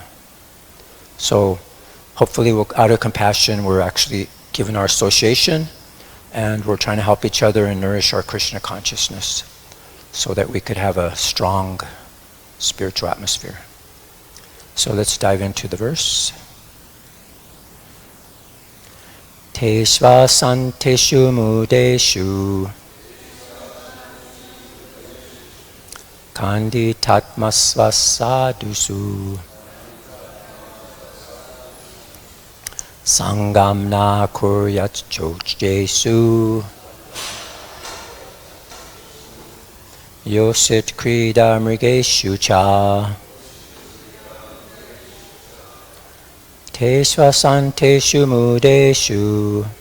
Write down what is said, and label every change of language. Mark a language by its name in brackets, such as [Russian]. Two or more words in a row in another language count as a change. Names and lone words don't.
[English] So hopefully out of compassion we're actually giving our association, and we're trying to help each other and nourish our Kṛṣṇa consciousness so that we could have a strong spiritual atmosphere. So let's dive into the verse. [Sanskrit] Teṣv aśānteṣu mūḍheṣu khaṇḍitātmasv asādhuṣu saṅgam na kuryāc chocyeṣu yoṣit-krīḍā-mṛgeṣu ca teṣv aśānteṣu mūḍheṣu